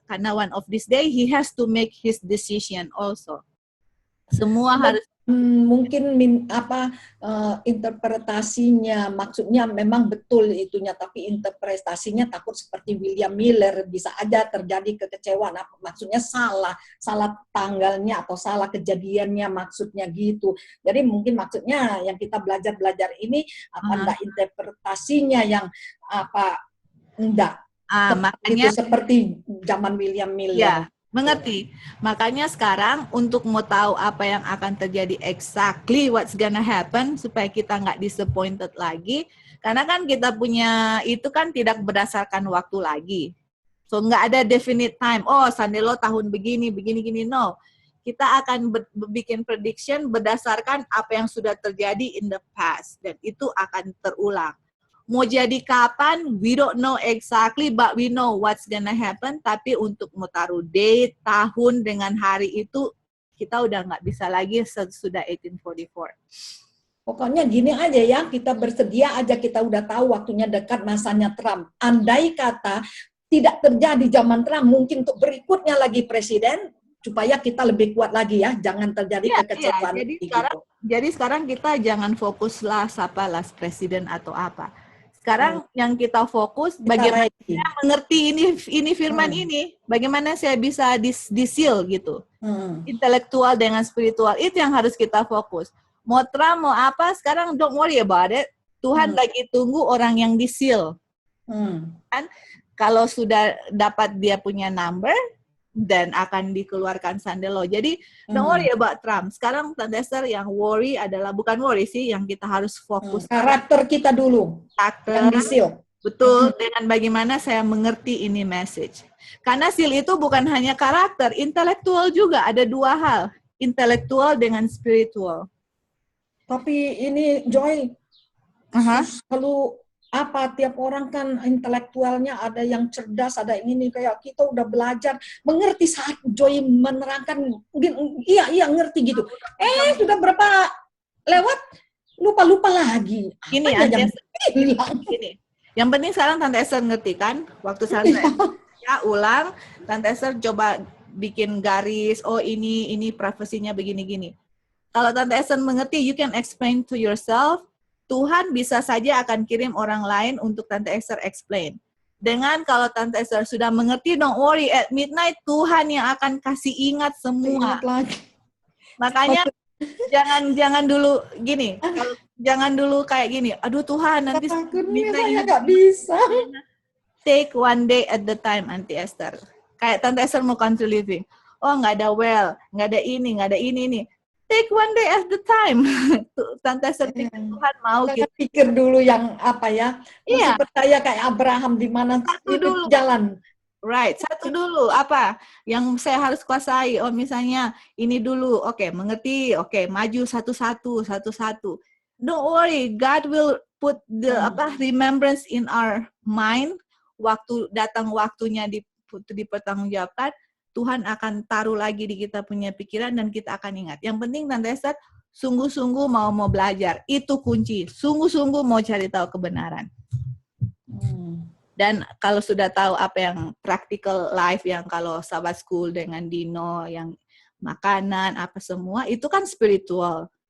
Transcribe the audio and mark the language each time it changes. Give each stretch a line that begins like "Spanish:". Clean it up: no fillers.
English: Karena one of this day, he has to make his decision also.
Indonesian: Semua harus mungkin interpretasinya maksudnya memang betul itunya, tapi interpretasinya takut seperti William Miller, bisa aja terjadi kekecewaan, maksudnya salah tanggalnya atau salah kejadiannya, maksudnya gitu. Jadi mungkin maksudnya yang kita belajar ini enggak interpretasinya yang enggak makanya itu seperti zaman William Miller. Ya. Mengerti. Makanya sekarang untuk mau tahu apa yang akan terjadi
English: exactly what's gonna happen
Indonesian: supaya kita nggak
English: disappointed
Indonesian: lagi. Karena kan kita punya itu kan tidak berdasarkan waktu lagi. So nggak ada
English: definite time.
Indonesian: Oh, Sandelo tahun begini, no. Kita akan bikin prediction berdasarkan apa yang sudah terjadi
English: in the past.
Indonesian: Dan itu akan terulang. Mau jadi kapan,
English: we don't know exactly, but we know what's gonna happen.
Indonesian: Tapi untuk mau taruh date, tahun dengan hari itu, kita udah nggak bisa lagi sesudah 1844. Pokoknya gini aja ya, kita bersedia aja, kita udah tahu waktunya dekat, masanya Trump. Andai kata tidak terjadi zaman Trump, mungkin untuk berikutnya lagi presiden, supaya kita lebih kuat lagi ya, jangan terjadi kekecewaan. Jadi sekarang kita jangan fokus siapa presiden atau apa. Sekarang yang kita fokus bagaimana saya mengerti ini firman ini, bagaimana saya bisa disil gitu. Intelektual dengan spiritual, itu yang harus kita fokus. Mau Trump, mau apa, sekarang
English: don't worry about it.
Indonesian: Tuhan lagi tunggu orang yang disil. Kan? Kalau sudah dapat dia punya number, dan akan dikeluarkan Sandelo.
English: Jadi, don't worry about Trump.
Indonesian: Sekarang Tante Esther yang worry adalah, bukan worry sih, yang kita harus fokus. Karakter kita dulu. Karakter. Yang di-seal. Betul, dengan bagaimana saya mengerti ini message. Karena seal itu bukan hanya karakter, intelektual juga. Ada dua hal. Intelektual dengan spiritual. Tapi ini, Joy, kalau apa tiap orang kan intelektualnya ada yang cerdas, ada yang ini kayak kita udah belajar mengerti saat Joy menerangkan mungkin iya ngerti gitu. Sudah berapa lewat lupa lagi. Gini, Apanya yang Tante bilang? gini. Yang penting sekarang Tante Esther ngerti kan? Waktu Tante ya ulang, Tante Esther coba bikin garis, oh ini profesinya begini-gini. Kalau Tante Esther mengerti,
English: you can explain to yourself.
Indonesian: Tuhan bisa saja akan kirim orang lain untuk Tante Esther explain. Dengan kalau Tante Esther sudah mengerti,
English: don't worry, at midnight
Indonesian: Tuhan yang akan kasih ingat semua. Ingat lagi. Makanya jangan dulu gini, jangan dulu kayak gini. Aduh Tuhan, nanti Takutnya
English: midnight
Indonesian: saya nggak bisa.
English: take one day at the time, Auntie Esther.
Indonesian: Kayak Tante Esther mau
English: country living.
Indonesian: Oh, nggak ada well, nggak ada ini.
English: Take one day at the time.
Indonesian: Tante Esther pikir Tuhan mau Jangan gitu. pikir dulu yang apa ya. Masih Iya. percaya kayak Abraham di mana Satu itu dulu. jalan.
English: Right,
Indonesian: satu dulu apa yang saya harus kuasai. Oh misalnya ini dulu, oke, mengerti, oke, maju satu-satu.
English: Don't worry, God will put the remembrance in our mind.
Indonesian: Waktu datang waktunya dipertanggungjawabkan, Tuhan akan taruh lagi di kita punya pikiran dan kita akan ingat. Yang penting Tante Esther sungguh-sungguh mau belajar, itu kunci. Sungguh-sungguh mau cari tahu kebenaran. Dan kalau sudah tahu apa yang
English: practical life,
Indonesian: yang kalau Sabbath School dengan Dino, yang makanan, apa semua, itu kan spiritual.